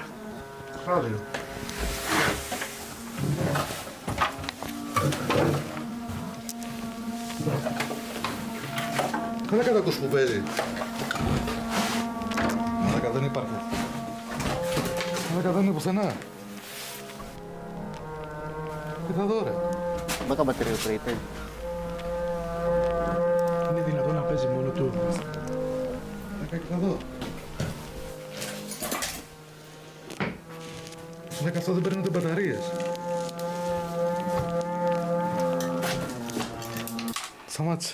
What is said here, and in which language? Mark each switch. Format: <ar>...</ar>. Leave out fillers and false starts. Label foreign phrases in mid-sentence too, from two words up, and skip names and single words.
<el>Ράδιο. Δεν τα ακούς που παίζει. Μαλάκα δεν υπάρχει. Μαλάκα δεν είναι πουθενά. Κοίτα εδώ ρε.</el> <en>Baka battery operated.</en> <el>Είναι δυνατόν να παίζει μόνο του. Μαλάκα κοίτα εδώ. Μαλάκα αυτό δεν παίρνει μπαταρίες. Σταμάτησε.</el>